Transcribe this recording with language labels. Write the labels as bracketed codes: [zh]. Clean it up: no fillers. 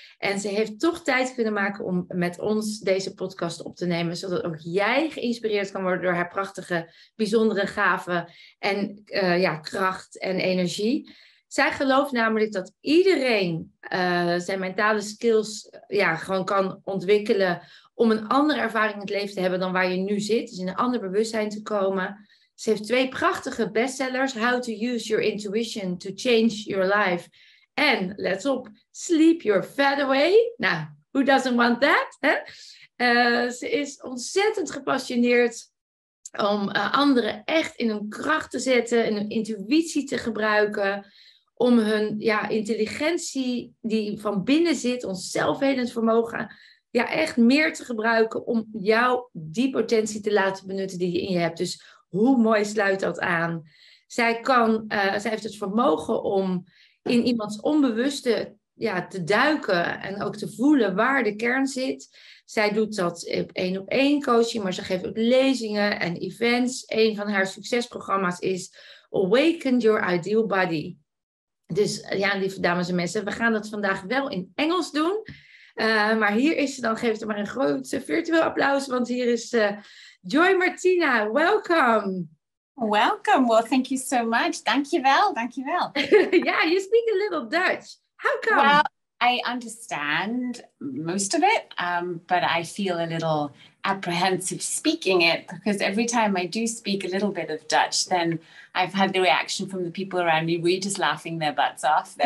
[nl] En ze heeft toch tijd kunnen maken om met ons deze podcast op te nemen, zodat ook jij geïnspireerd kan worden door haar prachtige, bijzondere gaven en kracht en energie. Zij gelooft namelijk dat iedereen zijn mentale skills gewoon kan ontwikkelen om een andere ervaring in het leven te hebben dan waar je nu zit. Dus in een ander bewustzijn te komen. Ze heeft 2 prachtige bestsellers. [en] How to use your intuition to change your life. [nl] En, let op, [en] sleep your fat away. Nou, who doesn't want that? Hè? [nl] Ze is ontzettend gepassioneerd om anderen echt in hun kracht te zetten, in hun intuïtie te gebruiken, om hun intelligentie die van binnen zit, ons zelfhelend vermogen, echt meer te gebruiken om jou die potentie te laten benutten die je in je hebt. Dus hoe mooi sluit dat aan? Zij heeft het vermogen om in iemands onbewuste te duiken en ook te voelen waar de kern zit. Zij doet dat op 1-op-1 coaching, maar ze geeft ook lezingen en events. Een van haar succesprogramma's is Awaken Your Ideal Body. Dus lieve dames en mensen, we gaan dat vandaag wel in Engels doen. Maar hier is ze dan, geef er maar een groot virtueel applaus, want hier is Martina. [en] Welcome. Welcome. Well, thank you so much. Dankjewel. Yeah, you speak a little Dutch. How come? Well, I understand most of it, but I feel a little apprehensive speaking it because every time I do speak a little bit of Dutch, then I've had the reaction from the people around me, we're just laughing their butts off.